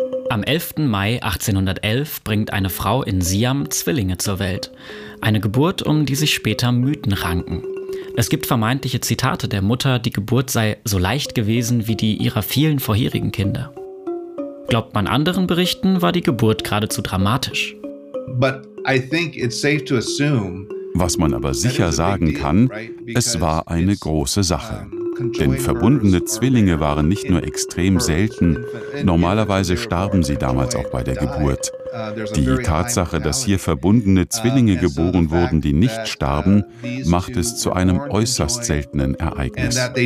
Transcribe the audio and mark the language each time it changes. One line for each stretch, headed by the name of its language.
German: Am 11. Mai 1811 bringt eine Frau in Siam Zwillinge zur Welt. Eine Geburt, um die sich später Mythen ranken. Es gibt vermeintliche Zitate der Mutter, die Geburt sei so leicht gewesen wie die ihrer vielen vorherigen Kinder. Glaubt man anderen Berichten, war die Geburt geradezu dramatisch.
English: But I think it's safe to assume.
German: Was man aber sicher sagen kann, es war eine große Sache. Denn verbundene Zwillinge waren nicht nur extrem selten, normalerweise starben sie damals auch bei der Geburt. Die Tatsache, dass hier verbundene Zwillinge geboren wurden, die nicht starben, macht es zu einem äußerst seltenen Ereignis.